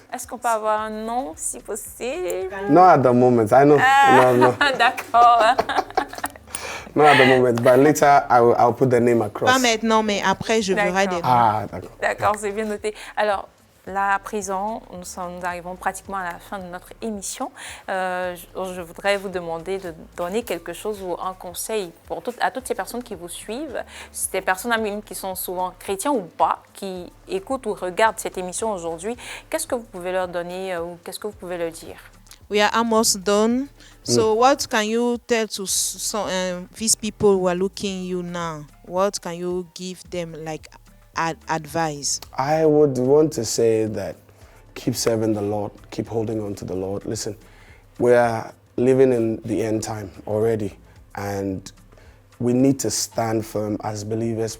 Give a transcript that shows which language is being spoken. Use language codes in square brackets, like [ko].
[fr] est-ce qu'on peut avoir un nom, si possible? [en] Not at the moment, I know. No. [fr] D'accord. [en] Not at the moment, but later I'll put the name across. [fr] Pas maintenant, mais après, je verrai D'accord. des. Ah, d'accord. D'accord, c'est bien noté. Alors, là, à présent, nous arrivons pratiquement à la fin de notre émission. Je voudrais vous demander de donner quelque chose ou un conseil à toutes ces personnes qui vous suivent, ces personnes même qui sont souvent chrétiens ou pas, qui écoutent ou regardent cette émission aujourd'hui. Qu'est-ce que vous pouvez leur donner ou qu'est-ce que vous pouvez leur dire? [en] We are almost done. So, what can you tell to these people who are looking you now? What can you give them like advice? I would want to say that keep serving the Lord, keep holding on to the Lord. Listen, we are living in the end time already, and we need to stand firm as believers.